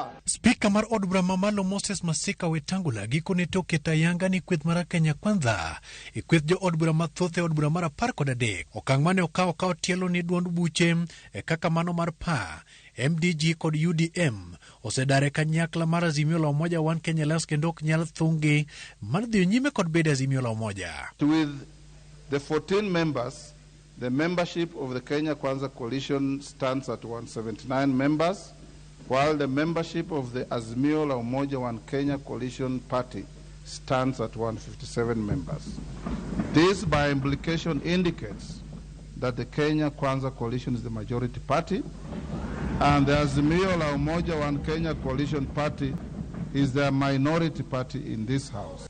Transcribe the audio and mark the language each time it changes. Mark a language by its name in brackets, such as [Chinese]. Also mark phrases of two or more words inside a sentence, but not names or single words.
[Luo (Kenya and Tanzania)] Spika mar od bura mamalo Moses Spika Wetangula gikone toke ayanga ni kweth mar Kenya Kwanza e kweth jo od bura mathoth e od bura mar 13. Okang' mane okawo tielo ni duond buche e kaka mano mar PA, MDG kod UDM osedare kanyakla mar Azimio la Umoja One Kenya Alliance kendo ok nyal thungi mar dhi nyime kod bedo Azimio la Umoja. [English] With the 14 members, the membership of the Kenya Kwanza coalition stands at 179 members, while the membership of the Azimio la Umoja One Kenya coalition party stands at 157 members. This by implication indicates that the Kenya Kwanza coalition is the majority party, and the Azimio la Umoja One Kenya coalition party is the minority party in this house.